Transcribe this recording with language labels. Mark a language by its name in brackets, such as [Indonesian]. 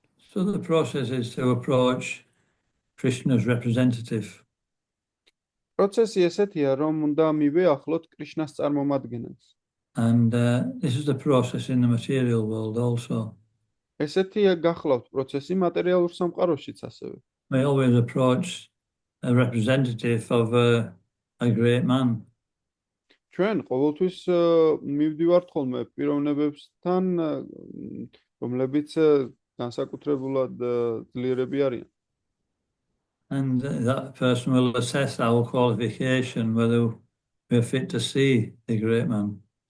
[English] So the process is to approach Krishna's representative. [Georgian] პროცესი ესეთია, რომ უნდა მივეახლოთ კრიშნას წარმომადგენელს. [English] And this is the process in the material world also. [Georgian] ესეთია გახლავთ პროცესი მატერიალურ სამყაროშიც ასევე. [English] We always approach a representative of a great man. [Georgian] ჩვენ ყოველთვის მივდივართ ხოლმე პიროვნებებთან, რომლებიც განსაკუთრებულად ძლიერები არიან. [English] And that person will assess our qualification, whether we're fit to see the great man.